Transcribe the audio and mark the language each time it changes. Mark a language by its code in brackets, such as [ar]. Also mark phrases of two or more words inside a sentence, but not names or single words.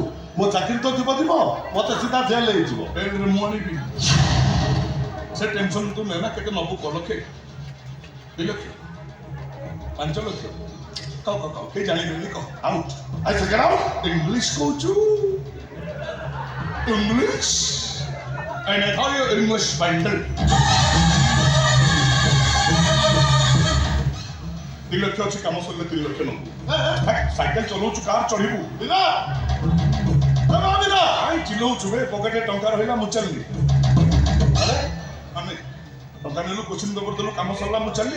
[or] ମୋ ଚାକିରି ତ ଯିବ ମତେ ସିଧା ଜେଲ ହେଇଯିବ। ମୁଁ ଆଣିବି, ସେ ଟେନସନ ତୁ ନେନା। କେତେ ନବୁ କହ? ଲକ୍ଷେ, 2 ଲକ୍ଷ, 5 ଲକ୍ଷ? କହ କହ କହ, କେହି ଜାଣିବେନି କହ। ଆଉଟ୍, [en] I say get out. [or] ଇଂଲିଶ କହୁଛୁ? [en] ଇଂଲିଶ and I call you English bundle. [or] 2 ଲକ୍ଷ ଅଛି, କାମ ସରିଲେ 3 ଲକ୍ଷ ନବୁ। ସାଇକେଲ ଚଲଉଛୁ, କାର ଚଢିବୁ? କାଇଁ ଚିଲଉଛୁ ବେ? ପକେଟରେ ଟଙ୍କା ରହିଲା, ମୁଁ ଚାଲିଲି। ଆମେ ଟଙ୍କା ନେଲୁ, [en] question paper [or] ଦେଲୁ, କାମ ସରିଲା, ମୁଁ ଚାଲିଲି।